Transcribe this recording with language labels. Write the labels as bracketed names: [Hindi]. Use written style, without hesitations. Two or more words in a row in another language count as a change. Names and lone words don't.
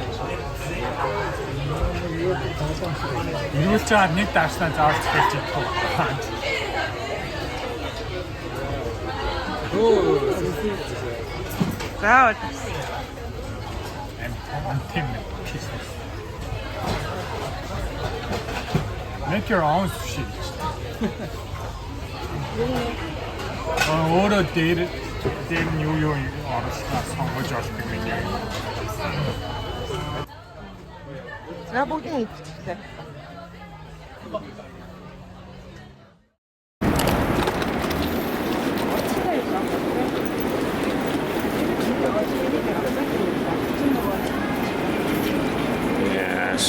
[Mongolian] Ирүүлж байгаа нэг дааснаа заавал хэлж чадахгүй. Заавал. Тийм. [English] Make your own sushi. [Mongolian] Өөрөө дээр юу оруулснаа сонгож олдог юм яа. За бүгдийг иччихлээ. Yes.